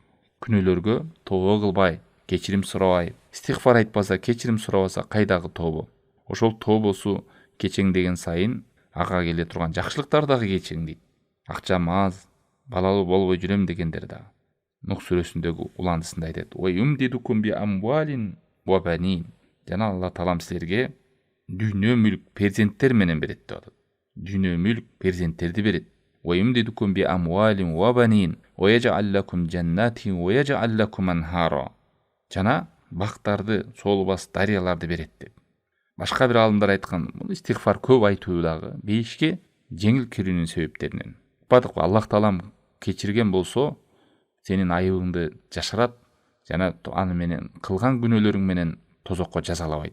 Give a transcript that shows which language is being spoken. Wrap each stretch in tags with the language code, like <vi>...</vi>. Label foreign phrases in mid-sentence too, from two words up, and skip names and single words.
<ky>Күнөөлөргө тобо кылбай, кечирим сурабай, истигфар айтпаса, кечирим сурабаса кайдагы тобо? Ошол тобосу кечеңдеген сайын ага келе турган жакшылыктар дагы кечеңдейт. Акчам аз, балалуу болбой жүрөм дегендер дагы. Нух сүрөсүндөгү уландысында айтат:</ky> <ar>"ويمددكم بأموال وبنين."</ar> <ky>Жана Алла Таалам силерге дүйнө мүлк, перзенттер менен берет деп атат. Дүйнө мүлк, перзенттерди берет.</ky> <ar>ويمددكم بأموال وبنين ويجعل لكم جنات ويجعل لكم أنهارا.</ar> <ky>Жана бактарды, соолубас дарыяларды берет деп. Башка бир алымдар айткан, бул истигфар көп айтуу дагы бейишке жеңил кирүүнүн себептеринен. Бадык Аллах Таалам кечирген болсо, сенин айыбыңды жашырат жана аны менен кылган күнөөлөрүң менен тозокко жазалабайт.</ky>